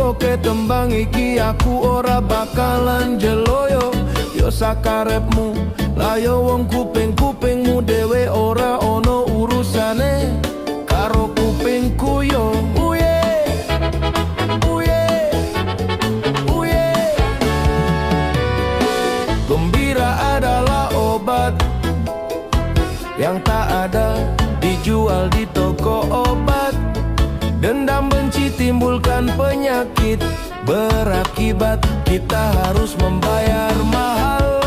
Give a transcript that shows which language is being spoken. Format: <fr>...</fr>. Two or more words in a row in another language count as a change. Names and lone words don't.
<jv>Tembang iki aku ora bakalan jeloyo. Yo sakarepmu Layo wong kuping-kupingmu dewe ora ono urusane karo kupingku yo. Uye, uye, uye.</jv> <id>Gembira adalah obat yang tak ada dijual di toko obat. Dendam benci timbulkan penyakit, berakibat kita harus membayar mahal.</id>